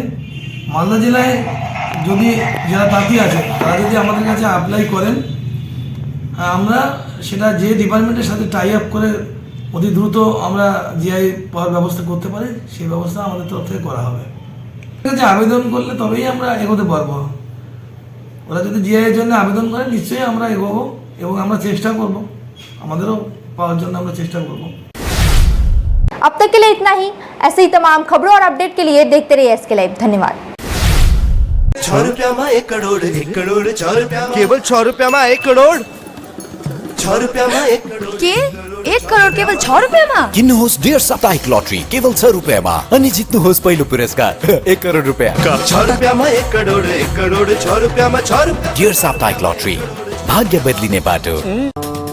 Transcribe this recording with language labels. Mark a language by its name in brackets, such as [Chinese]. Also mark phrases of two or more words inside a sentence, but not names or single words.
[Bangla] মালদা জেলায় যদি যারা তাঁতি আছে তারা যদি আমাদের কাছে অ্যাপ্লাই করেন, আমরা সেটা যে ডিপার্টমেন্টের সাথে [English] tie up [Bangla] করে অতি দ্রুত আমরা জিআই পাওয়ার ব্যবস্থা করতে পারি, সেই ব্যবস্থা আমাদের তরফ থেকে করা হবে। কাছে আবেদন করলে তবেই আমরা এগোতে পারবো। ওরা যদি জিআইয়ের জন্য আবেদন করে নিশ্চয়ই আমরা এগোবো এবং আমরা চেষ্টা করব, আমাদেরও পাওয়ার জন্য আমরা চেষ্টা করব। [Hindi] अब तक के लिए इतना ही। ऐसे ही तमाम खबरों और अपडेट के लिए देखते रहिए SK लाइव। धन्यवाद। 6 रुपया में 1 करोड़ 1 करोड़ 6 रुपया केवल 6 रुपया में 1 करोड़ 6 रुपया में 1 करोड़ [Nepali] के 1 करोड केवल 6 रुपियाँमा? किन्नुहोस् डेढ साप्ताहिक लटरी केवल 6 रुपियाँमा अनि जित्नुहोस् पहिलो पुरस्कार 1 करोड रुपियाँ। [Hindi] 6 रुपया में 1 करोड़ 6 रुपया में 6 रुपया। [Nepali] डेढ साप्ताहिक लटरी, भाग्य बदलिने बाटो।